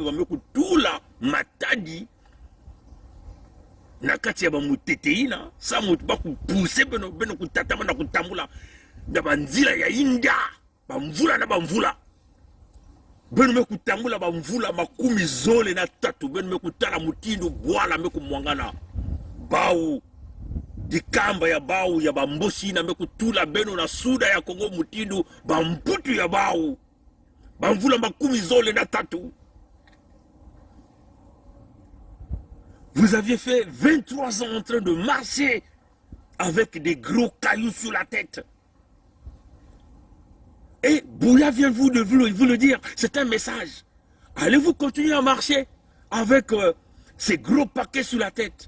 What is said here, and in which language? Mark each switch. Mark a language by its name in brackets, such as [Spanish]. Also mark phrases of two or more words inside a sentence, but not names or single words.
[Kituba (Democratic Republic of Congo)] mutinkadi ampe ba me kutula matadi na kati ya bamuteteina sa mutu bakupuse beno kutatama na kutambula na banzila ya inda bamvula na bamvula beno mekutambula bamvula makumi zole na tatu beno mekutala mutindo bwala mekumwangana bau dikamba ya bau ya bamboshi na mekutula beno na suda ya Kongo mutindo bamputu ya bau bamvula makumi zole na tatu. [French] Vous aviez fait 23 ans en train de marcher avec des gros cailloux sur la tête. Et Bouya vient vous le dire, c'est un message. Allez-vous continuer à marcher avec ces gros paquets sur la tête?